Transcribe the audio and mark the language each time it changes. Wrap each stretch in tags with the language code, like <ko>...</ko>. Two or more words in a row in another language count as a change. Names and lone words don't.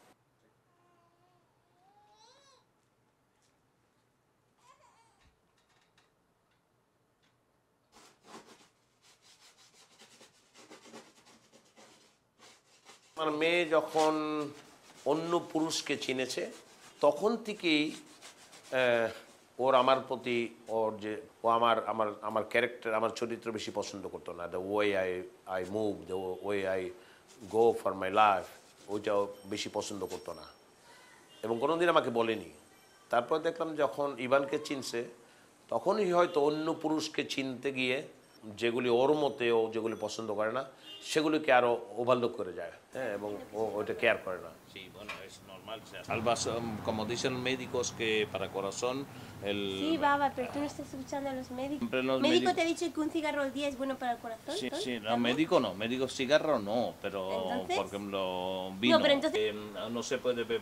<bn>আমার মেয়ে যখন অন্য পুরুষকে চিনেছে তখন থেকেই ওর আমার প্রতি, ও আমার ক্যারেক্টার, আমার চরিত্র বেশি পছন্দ করতো না।</bn> <en>The way I move, the way I go for my life,</en> <bn>ওইটাও বেশি পছন্দ করতো না এবং কোনোদিন আমাকে বলেনি। তারপর দেখলাম যখন ইভানকে চিনছে তখনই হয়তো অন্য পুরুষকে চিনতে গিয়ে যেগুলি ওর মতে ও যেগুলি পছন্দ করে না সেগুলিকে আরও ওভারলুক করে যায়, হ্যাঁ, এবং ও ওইটা কেয়ার করে না।</bn> <es>Sí, bueno, es normal. Como dicen los médicos que para corazón el... Sí, baba, pero tú no estás escuchando a los médicos. Los médico te ha dicho que un cigarro al día es bueno para el corazón. Sí, sí, no, médico no, médico cigarro no, pero ¿entonces? por ejemplo vino, no, pero entonces, no se puede beber.</es>